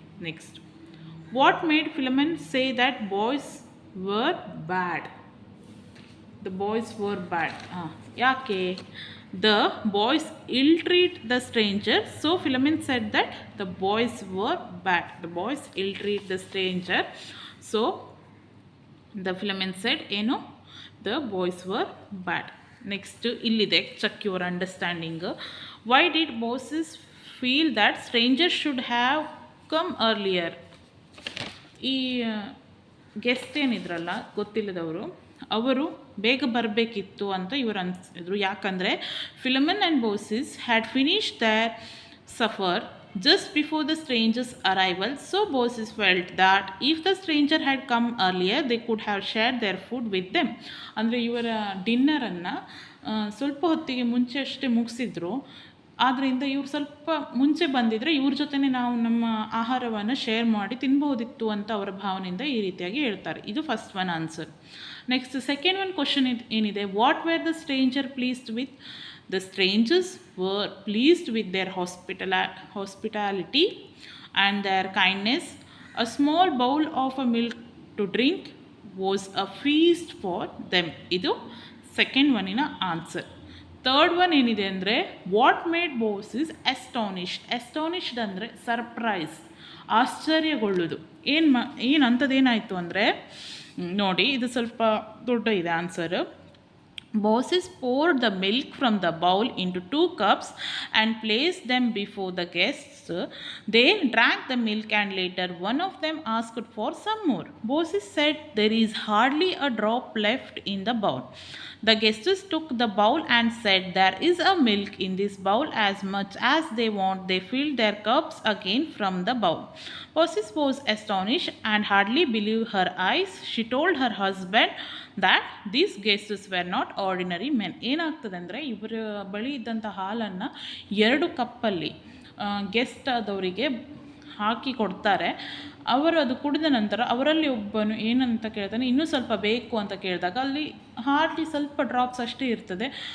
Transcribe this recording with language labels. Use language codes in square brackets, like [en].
[en] Next, what made Philemon say that boys were bad? The boys were bad, ಯಾಕೆ? The boys ill-treat the stranger, so Philemon said that the boys were bad. The boys ill-treat the stranger, so the Philemon said, the boys were bad. Next, illide, check your understanding. Why did Baucis feel that strangers should have come earlier? [kn] ಈ guest ಏನಿದ್ರಲ್ಲ ಗೊತ್ತಿಲ್ಲದವರು, ಅವರು ಬೇಗ ಬರಬೇಕಿತ್ತು ಅಂತ ಇವರು ಅನಿಸಿದ್ರು. [en] ಯಾಕಂದರೆ Philemon and Baucis had finished their supper just before the stranger's arrival, so Baucis felt that if the stranger had come earlier, they could have shared their food with them. [kn] ಅಂದರೆ ಇವರ ಡಿನ್ನರನ್ನು ಸ್ವಲ್ಪ ಹೊತ್ತಿಗೆ ಮುಂಚೆ ಅಷ್ಟೇ ಮುಗಿಸಿದ್ರು. ಆದ್ದರಿಂದ ಇವ್ರು ಸ್ವಲ್ಪ ಮುಂಚೆ ಬಂದಿದ್ದರೆ ಇವ್ರ ಜೊತೆನೇ ನಾವು ನಮ್ಮ ಆಹಾರವನ್ನು ಶೇರ್ ಮಾಡಿ ತಿನ್ಬೋದಿತ್ತು ಅಂತ ಅವರ ಭಾವನೆಯಿಂದ ಈ ರೀತಿಯಾಗಿ ಹೇಳ್ತಾರೆ. ಇದು [en] First one answer. Next, second one question ಏನಿದೆ, what were the stranger pleased with? The strangers were pleased with their hospitality and their kindness. A small bowl of a milk to drink was a feast for them. [kn] ಇದು second ಒನ್ನಿನ answer. [en] third one [kn] ಏನಿದೆ ಅಂದರೆ, [en] What made Baucis astonished ಅಂದರೆ surprise, ಆಶ್ಚರ್ಯಗೊಳ್ಳುವುದು. [kn] ಅಂಥದ್ದೇನಾಯಿತು ಅಂದರೆ ನೋಡಿ, ಇದು ಸ್ವಲ್ಪ ದೊಡ್ಡ ಇದೆ answer. [en] Baucis poured the milk from the bowl into 2 cups and placed them before the guests. They drank the milk and later one of them asked for some more. Baucis said, there is hardly a drop left in the bowl. The guests took the bowl and said, there is a milk in this bowl as much as they want. They filled their cups again from the bowl. Baucis was astonished and hardly believed her eyes. She told her husband that these guests were not ordinary men. [kn] ಏನಾಗ್ತದೆ ಅಂದರೆ, ಇವರ ಬಳಿ ಇದ್ದಂಥ ಹಾಲನ್ನು 2 ಕಪ್ಪಲ್ಲಿ guest ಆದವರಿಗೆ ಹಾಕಿ ಕೊಡ್ತಾರೆ. ಅವರು ಅದು ಕುಡಿದ ನಂತರ ಅವರಲ್ಲಿ ಒಬ್ಬನು ಏನಂತ ಕೇಳ್ತಾನೆ, ಇನ್ನೂ ಸ್ವಲ್ಪ ಬೇಕು ಅಂತ ಕೇಳಿದಾಗ ಅಲ್ಲಿ ಹಾರ್ಡ್ಲಿ ಸ್ವಲ್ಪ ಡ್ರಾಪ್ಸ್ ಅಷ್ಟೇ ಇರ್ತದೆ.